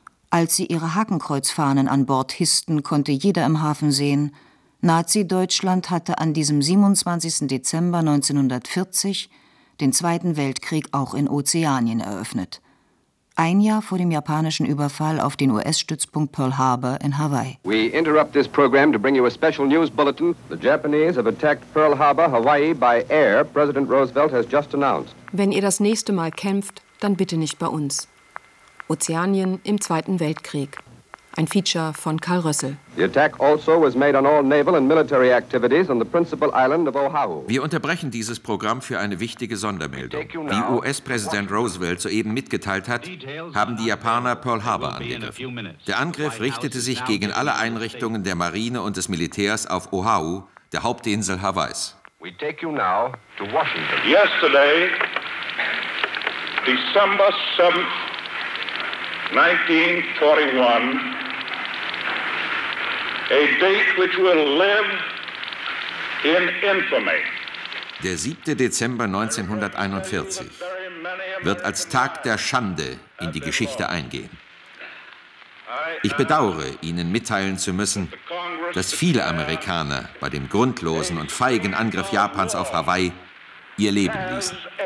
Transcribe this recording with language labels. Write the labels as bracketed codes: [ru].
[de] Als sie ihre Hakenkreuzfahnen an Bord hissten, konnte jeder im Hafen sehen, Nazi-Deutschland hatte an diesem 27. Dezember 1940 den Zweiten Weltkrieg auch in Ozeanien eröffnet. Ein Jahr vor dem japanischen Überfall auf den US-Stützpunkt Pearl Harbor in Hawaii. [en] We interrupt this program to bring you a special news bulletin. The Japanese have attacked Pearl Harbor, Hawaii by air. President Roosevelt has just announced. [de] Wenn ihr das nächste Mal kämpft, dann bitte nicht bei uns. Ozeanien im Zweiten Weltkrieg. Ein Feature von Karl Rössel. [en] The attack also was made on all naval and military activities on the principal island of Oahu. [de] Wir unterbrechen dieses Programm für eine wichtige Sondermeldung. Wie US-Präsident Roosevelt soeben mitgeteilt hat, haben die Japaner Pearl Harbor angegriffen. Der Angriff richtete sich gegen alle Einrichtungen der Marine und des Militärs auf Oahu, der Hauptinsel Hawaiis. [en] We take you now to Washington. Yesterday, December 7th, 1941, a date which will live in infamy. [de] Der 7. Dezember 1941 wird als Tag der Schande in die Geschichte eingehen. Ich bedauere, Ihnen mitteilen zu müssen, dass viele Amerikaner bei dem grundlosen und feigen Angriff Japans auf Hawaii ihr Leben ließen.